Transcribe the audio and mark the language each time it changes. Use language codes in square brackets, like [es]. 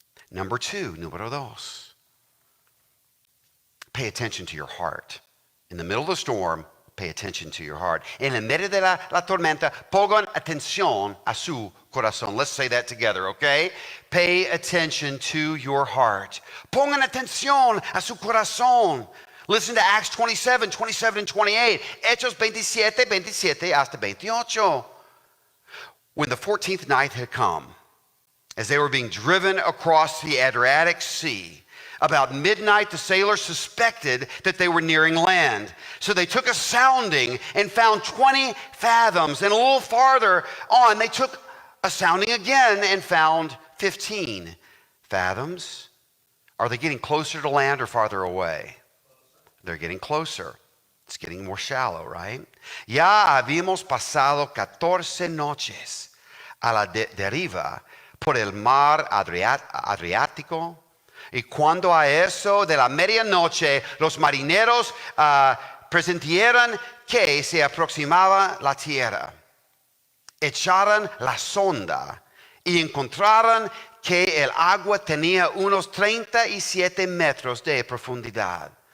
[es] Número dos. [en] Pay attention to your heart. In the middle of the storm, pay attention to your heart. [es] En el medio de la tormenta, pongan atención a su corazón. [en] Let's say that together, okay? Pay attention to your heart. [es] Pongan atención a su corazón. [en] Listen to Acts 27 and 28. [es] Hechos 27 hasta 28. [en] When the 14th night had come, as they were being driven across the Adriatic Sea, about midnight, the sailors suspected that they were nearing land. So they took a sounding and found 20 fathoms. And a little farther on, they took a sounding again and found 15 fathoms. Are they getting closer to land or farther away? They're getting closer. It's getting more shallow, right? [es] Ya habíamos pasado 14 noches a la deriva por el mar Adriático. Y cuando a eso de la medianoche los marineros presintieron que se aproximaba la tierra, echaron la sonda y encontraron que el agua tenía unos 37 metros de profundidad.